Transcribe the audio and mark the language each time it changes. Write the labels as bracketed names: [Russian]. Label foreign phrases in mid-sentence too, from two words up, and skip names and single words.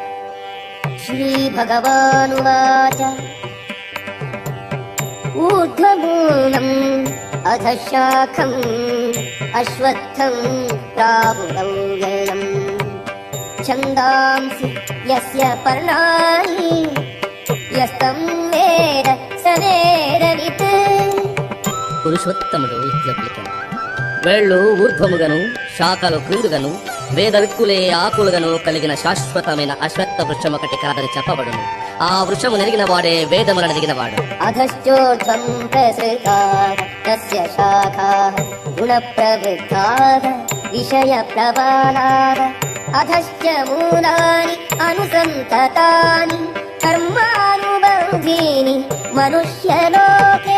[Sanskrit] श्रीभगवानुवाच ऊर्ध्वमूलम् अधः शाखम् अश्वत्थम् प्रावुरव्ययम् छन्दांसि यस्य पर्णानि यस्तं वेद स वेदवित्। [Telugu] పురుషోత్తముడు ఇట్లా పలికెను, వేళ్ళు ఊర్ధ్వముగను శాఖలు క్రిందుగను వేదవిత్తులే ఆకులుగను కలిగిన శాశ్వతమైన అశ్వత్థ వృక్షం ఒకటి కాదని చెప్పబడును. ఆ వృక్షము నెరిగిన వాడే వేదములను నెరిగినవాడు. [Sanskrit] అధశ్చోర్ధ్వం ప్రసృతాః తస్య శాఖాః గుణప్రవృద్ధాః విషయప్రవాలాః అధశ్చ మూలాని అనుసంతతాని కర్మానుబంధీని మనుష్యలోకే.